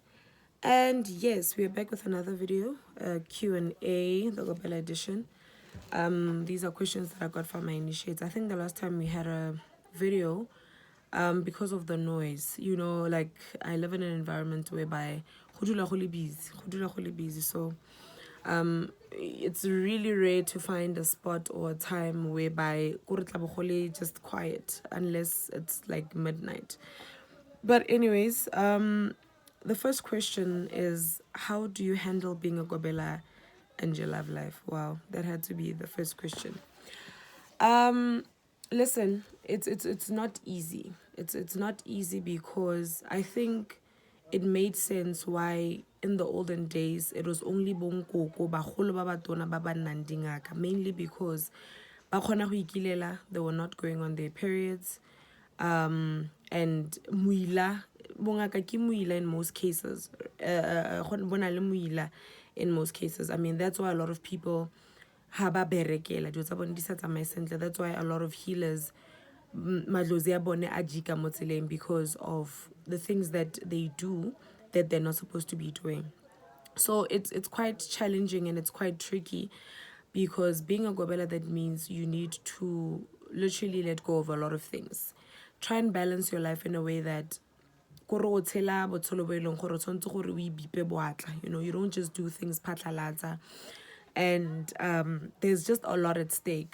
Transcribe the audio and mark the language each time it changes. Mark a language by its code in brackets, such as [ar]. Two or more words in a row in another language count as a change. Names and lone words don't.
[en] And yes, we are back with another video, Q&A, the Gobela edition. These are questions that I got from my initiates. I think the last time we had a video, because of the noise, like I live in an environment whereby [nso] go dula go le busy, [en] so it's really rare to find a spot or a time whereby just quiet unless it's like midnight. But anyways, the first question is, how do you handle being a Gobela and your love life? Wow, that had to be the first question. Listen, it's not easy. It's not easy because I think it made sense why in the olden days it was only [nso] bonkoko bagolo ba batona ba ba nnang dingaka, [en] mainly because [nso] ba kgona go ikilela, [en] they were not going on their periods, and [nso] muila bongaka ke muila [en] in most cases, [nso] bona le muila [en] in most cases. I mean, that's why a lot of people [nso] haba berekela dilo tsa bone di sa tsamaye sentle. [en] That's why a lot of healers [nso] madlozi a bone a jika mo tseleng [en] because of the things that they do that they're not supposed to be doing. So it's quite challenging and it's quite tricky, because being a Gobela, that means you need to literally let go of a lot of things. Try and balance your life in a way that you know, you don't just do things patlalatsa, and there's just a lot at stake.